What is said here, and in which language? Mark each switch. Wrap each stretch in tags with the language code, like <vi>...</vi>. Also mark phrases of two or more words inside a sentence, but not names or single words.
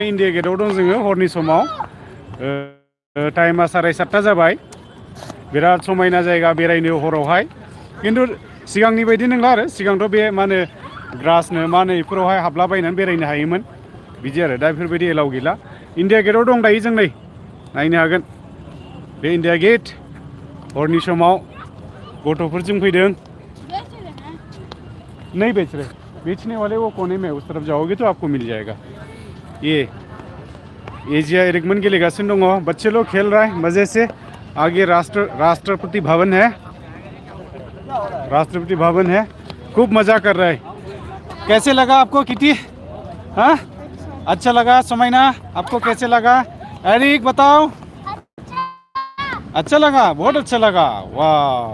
<brx>इन्डिया गेटआव दं जोङो हरनि समाव टाइमा 7:30 जाबाय बिराद समायना जायगा बेरायनो हरावहाय खिन्थु सिगांनि बायदि नंला आरो सिगांथ' बे मा होनो ग्रासनो मा होनो बेफोरावहाय हाबलाबायनानै बेरायनो हायोमोन बिदि आरो दा बेफोरबायदि एलाउ गैला इन्डिया गेटआव दं दायो जों नै नायनो हागोन बे इन्डिया गेट हरनि समाव गथ'फोरजों फैदों</brx> <hi>नहीं बेच रहे बेचने वाले वो कोने में उस तरफ जाओगे तो आपको मिल जाएगा ये</hi> <brx>एजिया रिकमन गेलेगासिनो दङ</brx> <hi>बच्चे लोग खेल रहा है मजे से आगे राष्ट्रपति भवन है खूब मजा कर रहा है कैसे लगा आपको किटी हाँ अच्छा लगा समयना आपको कैसे लगा एरिक बताओ अच्छा लगा बहुत अच्छा लगा वाह</hi>